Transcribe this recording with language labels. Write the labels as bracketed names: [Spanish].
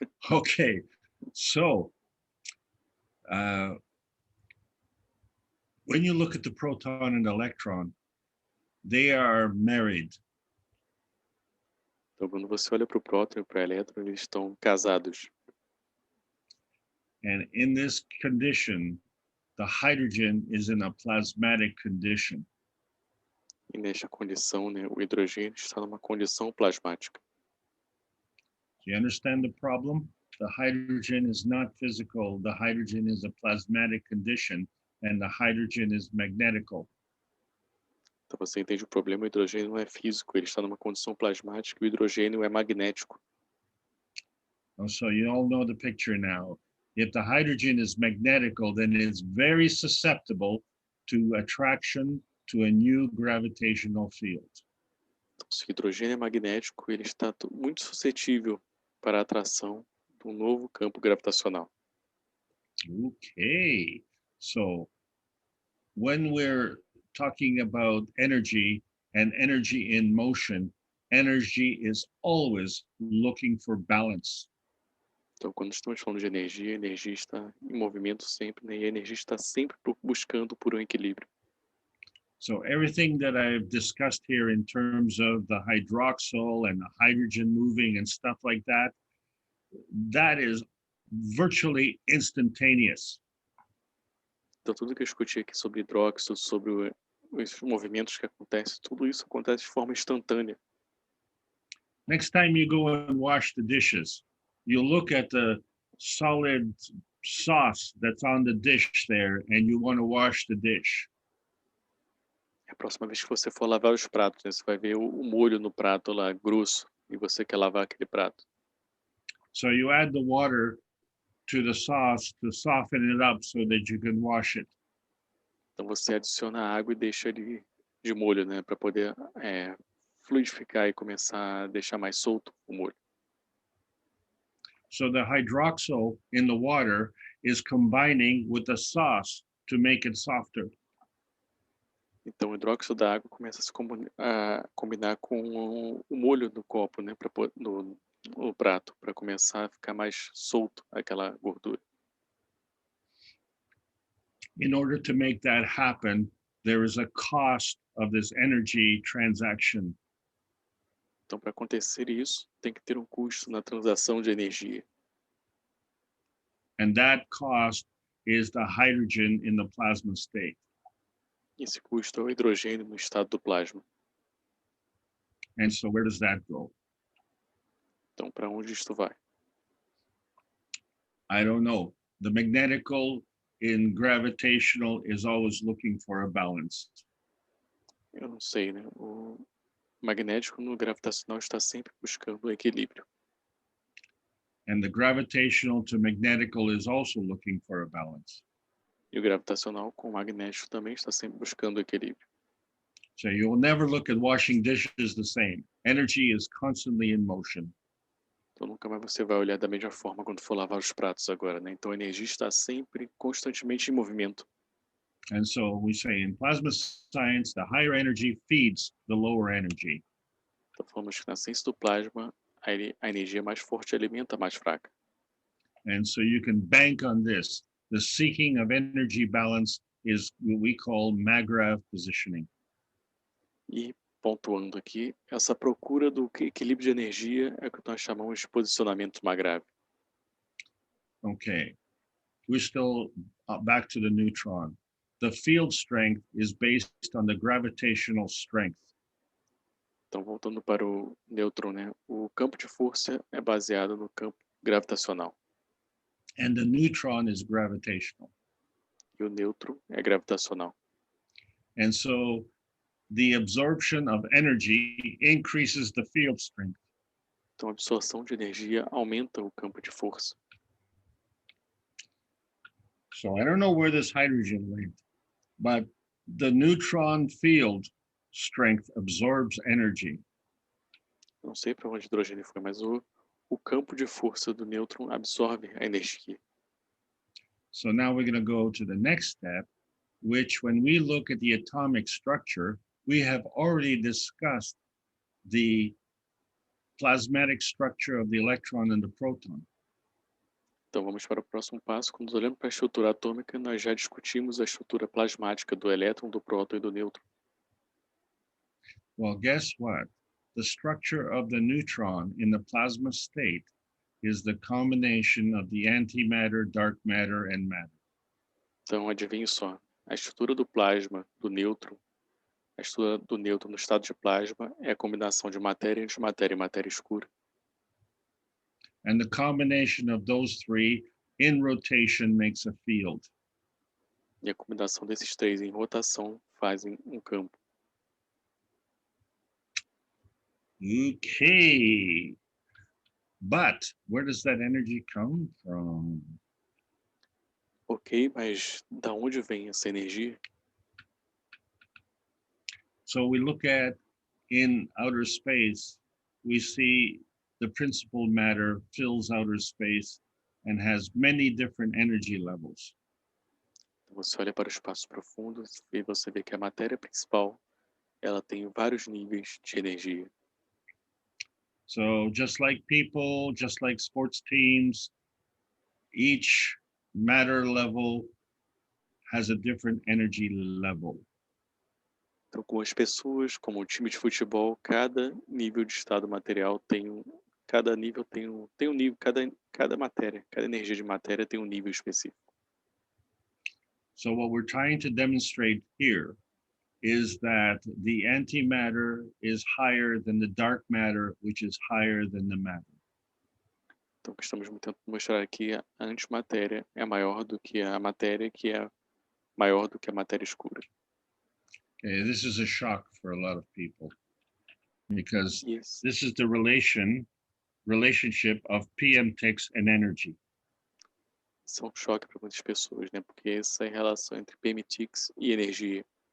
[English] Okay. So, when you look at the proton and electron, they are married. [Portuguese] Então, quando você olha para o próton e para o elétron, eles estão casados. [English] And in this condition, the hydrogen is in a plasmatic condition. [Portuguese] E nesta condição, né, o hidrogênio está numa condição plasmática. [English] Do you understand the problem? The hydrogen is not physical. The hydrogen is a plasmatic condition, and the hydrogen is magnetical. [Portuguese] Então você entende o problema, o hidrogênio não é físico, ele está numa condição plasmática e o hidrogênio é magnético. [English] So you all know the picture now. If the hydrogen is magnetical, then it's very susceptible to attraction to a new gravitational field. [Portuguese] Então, se o hidrogênio é magnético, ele está muito suscetível para a atração de um novo campo gravitacional. [English] Okay, so when we're talking about energy and energy in motion, energy is always looking for balance. [Portuguese] Então, quando estamos falando de energia, a energia está em movimento sempre, né? E a energia está sempre buscando por um equilíbrio. [English] So everything that I've discussed here in terms of the hydroxyl and the hydrogen moving and stuff like that, that is virtually instantaneous. [Portuguese] Então, tudo que eu discuti aqui sobre hidróxido, sobre os movimentos que acontecem, tudo isso acontece de forma instantânea. [English] Next time you go and wash the dishes, you look at the solid sauce that's on the dish there, and you want to wash the dish. [Portuguese] A próxima vez que você for lavar os pratos, né, você vai ver o molho no prato lá, grosso, e você quer lavar aquele prato. [English] So you add the water to the sauce to soften it up so that you can wash it. [Portuguese] Então você adiciona a água e deixa ele de molho, né, para poder fluidificar e começar a deixar mais solto o molho. [English] So the hydroxyl in the water is combining with the sauce to make it softer. [Portuguese] Então o hidróxido da água começa a combinar com o molho do copo, né, no prato, para começar a ficar mais solto aquela gordura. [English] In order to make that happen, there is a cost of this energy transaction. [Portuguese] Então, para acontecer isso, tem que ter um custo na transação de energia. [English] And that cost is the hydrogen in the plasma state. [Portuguese] Esse custo é o hidrogênio no estado do plasma. [English] And so where does that go? [Portuguese] Então, para onde isto vai? [English] I don't know. The magnetical in gravitational is always looking for a balance. [Portuguese] Eu não sei, né? O magnético no gravitacional está sempre buscando o equilíbrio. [English] And the gravitational to magnetical is also looking for a balance. [Portuguese] E o gravitacional com o magnético também está sempre buscando o equilíbrio. [English] So you'll never look at washing dishes the same. Energy is constantly in motion. [Portuguese] Então nunca mais você vai olhar da mesma forma quando for lavar os pratos agora, né? Então a energia está sempre, constantemente em movimento. [English] And so we say in plasma science, the higher energy feeds the lower energy. [Portuguese] Então falamos que na ciência do plasma, a energia mais forte alimenta a mais fraca. [English] And so you can bank on this. The seeking of energy balance is what we call MAGRAV positioning. [Portuguese] E pontuando aqui, essa procura do equilíbrio de energia é o que nós chamamos de posicionamento MAGRAV. [English] Okay, we're still back to the neutron. The field strength is based on the gravitational strength. [Portuguese] Então, voltando para o nêutron, né? O campo de força é baseado no campo gravitacional. [English] And the neutron is gravitational. [Portuguese] E o nêutron é gravitacional. [English] And so the absorption of energy increases the field strength. [Portuguese] Então, a absorção de energia aumenta o campo de força. [English] So I don't know where this hydrogen went, but the neutron field strength absorbs energy. [Portuguese] Não sei para onde o hidrogênio foi, mas o campo de força do nêutron absorve a energia. [English] So now we're going to go to the next step, which when we look at the atomic structure, we have already discussed the plasmatic structure of the electron and the proton. [Portuguese] Então, vamos para o próximo passo. Quando olhamos para a estrutura atômica, nós já discutimos a estrutura plasmática do elétron, do próton e do nêutron. [English] Well, guess what? The structure of the neutron in the plasma state is the combination of the antimatter, dark matter, and matter. [Portuguese] Então, adivinhe só. A estrutura do plasma, do nêutron, a estrutura do nêutron no estado de plasma é a combinação de matéria, antimatéria e matéria escura. [English] And the combination of those three in rotation makes a field. [Portuguese] E a combinação desses três em rotação fazem um campo. [English] Okay. But where does that energy come from? [Portuguese] Ok, mas da onde vem essa energia? [English] So we look at in outer space, we see the principal matter fills outer space and has many different energy levels. [Portuguese] Você olha para o espaço profundo e você vê que a matéria principal, ela tem vários níveis de energia. [English] So just like people, just like sports teams, each matter level has a different energy level. [Portuguese] Então, com as pessoas, como um time de futebol, cada nível de estado material tem cada nível tem um nível, cada matéria, cada energia de matéria tem um nível específico. [English] So what we're trying to demonstrate here is that the antimatter is higher than the dark matter, which is higher than the matter. [Portuguese] Então, o que estamos tentando mostrar aqui, a antimatéria é maior do que a matéria, que é maior do que a matéria escura. [English] Okay, this is a shock for a lot of people. because Yes. this is the relationship of PM ticks and energy. [Portuguese] Isso é um choque para muitas pessoas, né? Porque essa é a relação entre PMTix e energia.